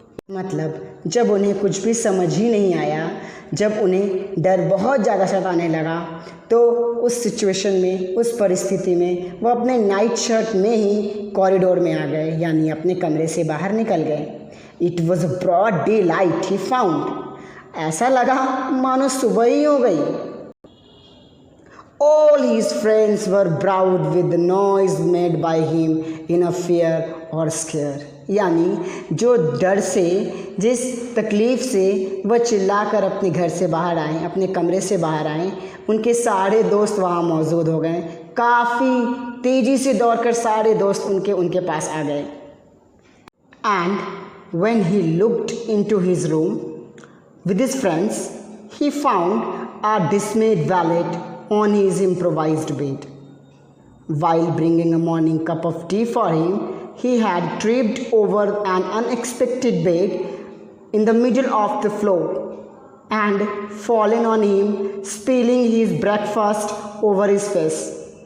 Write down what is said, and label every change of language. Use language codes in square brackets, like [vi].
[hi] मतलब जब उन्हें कुछ भी समझ ही नहीं आया, जब उन्हें डर बहुत ज़्यादा सताने लगा, तो उस सिचुएशन में, उस परिस्थिति में वो अपने नाइट शर्ट में ही कॉरिडोर में आ गए, यानी अपने कमरे से बाहर निकल गए। [en] It was a broad daylight he found. [hi] ऐसा लगा मानो सुबह ही हो गई। [en] All his friends were bowed with the noise made by him in a fear or scare। [hi] यानी जो डर से, जिस तकलीफ़ से वह चिल्लाकर अपने घर से बाहर आए, अपने कमरे से बाहर आए, उनके सारे दोस्त वहाँ मौजूद हो गए। काफ़ी तेज़ी से दौड़कर सारे दोस्त उनके पास आ गए। [en] And when he looked into his room with his friends, he found a dismayed valet on his improvised bed. While bringing a morning cup of tea for him, he had tripped over an unexpected bed in the middle of the floor and fallen on him, spilling his breakfast over his face.